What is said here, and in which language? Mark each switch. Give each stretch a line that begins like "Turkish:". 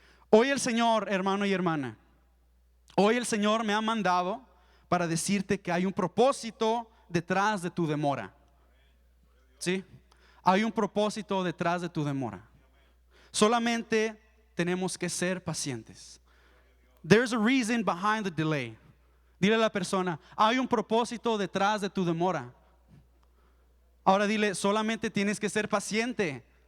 Spanish: Hoy el Señor, hermano y hermana, hoy el Señor me ha mandado para decirte que hay un propósito detrás de tu demora. ¿Sí? Hay un propósito detrás de tu demora. Solamente tenemos que ser pacientes.
English: There's a reason behind the delay.
Spanish: Dile a la persona: hay un propósito detrás de tu demora. Ahora dile: solamente tienes que ser paciente.